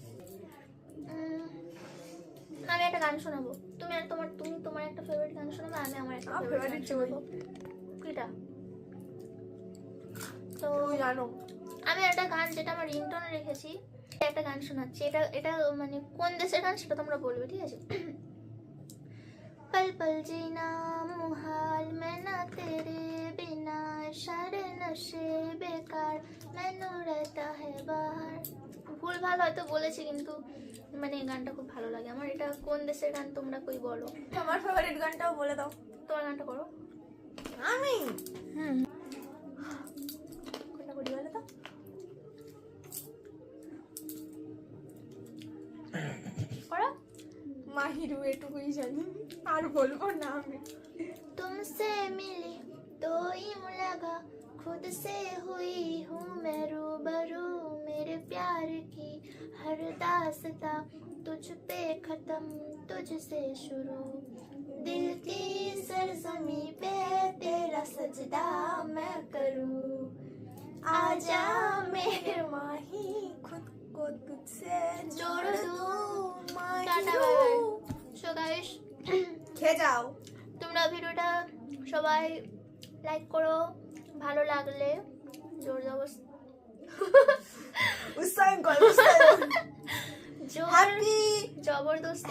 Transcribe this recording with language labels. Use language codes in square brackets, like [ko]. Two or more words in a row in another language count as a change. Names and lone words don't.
[bn] আমি একটা গান শোনাবো, তুমি আর তুমি তোমার একটা ফেভারিট গান শোনাবে, আমি আমার একটা ফেভারিট গান শোনাবো। কিটা? তো তুমি জানো আমি একটা গান যেটা আমার রিংটোনে রেখেছি, একটা গান শোনাচ্ছি। এটা এটা মানে কোন দেশের গান সেটা তোমরা বলবে, ঠিক আছে? [hi] पल पल जीना मुहाल मैं ना तेरे बिना, सारे नशे बेकार मैनू रहता है बाहर। [bn] ভুল ভাল হয়তো বলেছি কিন্তু মানে গানটা খুব ভালো লাগে আমার। এটা কোন দেশের গান তোমরা কই বলো? তোমার ফেভারিট গানটাও বলে দাও। তোমার গানটা করো। আমি কোনটা করি বলো তো? করো। মাহিরু এটুকুই জানি, আর বলবো না আমি। [hi] तुमसे मिली तो यूं लगा खुद से हुई हूँ मैं रूबरू, मेरे प्यार की हर दास्तां तुझ पे खत्म तुझसे शुरू, दिल की सरजमी पे तेरा सजदा मैं करूँ, आजा मेरे माही खुद को तुझसे जोड़ दूँ [en] tata bye bye. so guys, [bn] খেয়ে যাও। তোমরা ভিডিওটা সবাই লাইক করো, ভালো লাগলে জোর জবরদস্তি উৎসাহ কর, উৎসাহ। জোর হ্যাপি জবরদস্তি